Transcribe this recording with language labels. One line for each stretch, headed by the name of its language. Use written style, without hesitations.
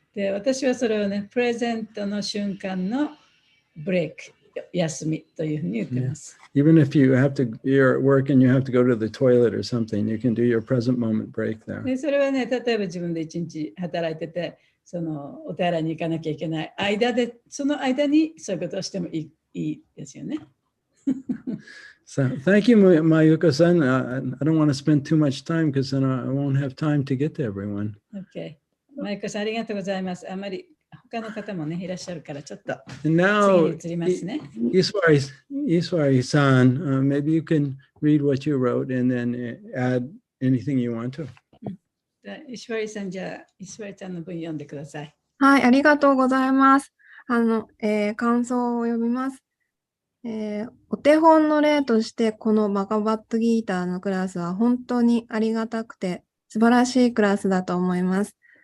Japanese: で、私はそれをね、プレゼントの瞬間のブレイク、休みというふうに言ってます。
English: Even if you're at work and you have to go to the toilet or something, you can do your present moment break there.
Japanese: でそれはね、例えば自分で一日働いてて、そのお手洗いに行かなきゃいけない間で、その間にそういうことをしてもいいですよね。
English: So thank you, Mayuko-san. I don't want to spend too much time because then I won't have time to get to everyone. Okay.
Japanese: マイコさん、ありがとうございます。あまり他の方もね、いらっしゃるから、ちょっと
English: And now,
Japanese: 次に移りますね。
English: Iswari-san, maybe you can read what you wrote and then add anything you want to.
Japanese: 石割さん、じゃあ、石割ちゃんの文読んでください。はい、ありがとうございます。感想を読みます。お手本の例として、このバガバットギーターのクラスは本当にありがたくて素晴らしいクラスだと思います。